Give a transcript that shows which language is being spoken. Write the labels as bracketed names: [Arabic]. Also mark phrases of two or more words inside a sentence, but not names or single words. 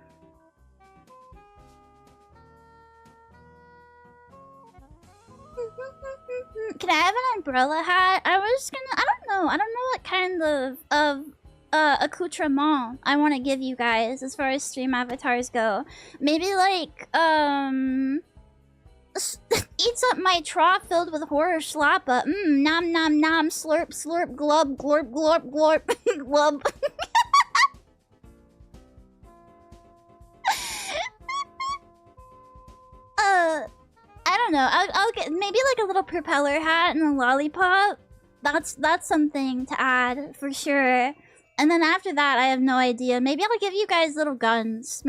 [English] Can I have an umbrella hat? I don't know what kind of accoutrement I want to give you guys as far as stream avatars go. Maybe like eats up my trough filled with horror slappa. Nom nom nom, slurp slurp, glub glorp glorp glorp glub. I don't know. I'll get maybe like a little propeller hat and a lollipop. That's something to add for sure. And then after that, I have no idea. Maybe I'll give you guys little guns.